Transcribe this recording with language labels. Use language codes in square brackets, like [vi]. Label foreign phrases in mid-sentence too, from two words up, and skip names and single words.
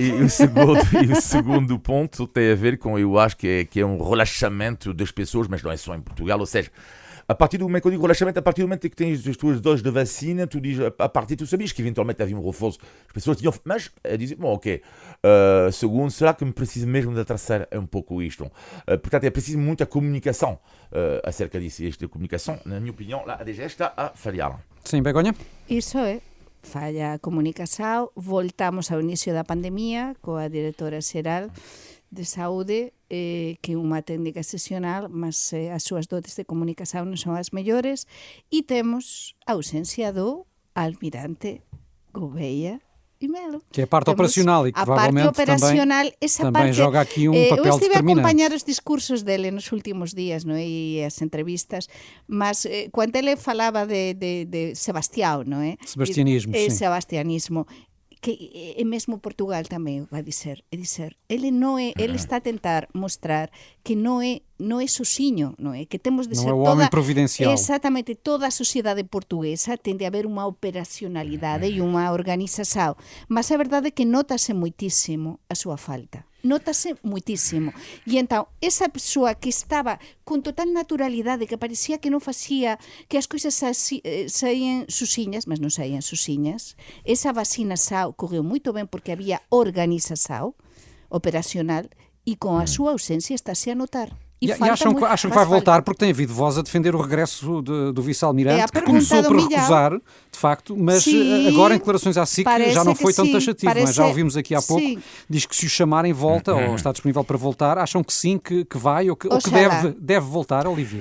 [pt] E o segundo ponto tem a ver com, eu acho que é um relaxamento das pessoas, mas não é só em Portugal, ou seja, a partir do momento que eu digo relaxamento, a partir do momento que tens as tuas doses de vacina, tu dizes, a partir tu sabias que eventualmente havia um reforço, as pessoas tinham, mas dizem, bom, ok, segundo, será que me preciso mesmo da terceira? É um pouco isto. Portanto, é preciso muita comunicação acerca disso. E esta comunicação, na minha opinião, lá, a DG está a falhar. Sim, Begonha? [gl] Iso é, falla a comunicación. Voltamos ao inicio da pandemia coa directora xeral de saúde, que é unha técnica excepcional, mas as súas dotes de comunicación non son as mellores, e temos a ausencia do almirante Gouveia e Melo. [pt] Que é a parte operacional e que provavelmente também joga aqui um papel determinante. [gl] Eu estive a acompanhar os discursos dele nos últimos días, non é? E as entrevistas, mas cando ele falaba de Sebastião, non é? [pt] Sebastianismo, sim. [gl] Sebastianismo, que é mesmo Portugal tamén vai dizer, ele non é, ele está a tentar mostrar que non é sozinho, non é? Que temos de ser toda... [pt] Não é o homem providencial. [gl] Exatamente, toda a sociedade portuguesa tende a haber unha operacionalidade e unha organización, mas a verdade é que notase moitísimo a súa falta. Notase moitísimo. E entón, esa persoa que estaba con total naturalidade, que parecía que non facía, que as coisas saían susiñas, mas non saían susiñas, esa vacinação correu moito ben porque había organização operacional e com a súa ausencia está-se a notar. [pt] E acham que vai voltar, porque tem havido voz a defender o regresso do vice-almirante, que começou por recusar, de facto, mas agora em declarações à SIC já não foi tão taxativo, mas já ouvimos aqui há pouco, diz que se o chamarem volta, ou está disponível para voltar. Acham que sim, que vai, ou que deve voltar, Olivier?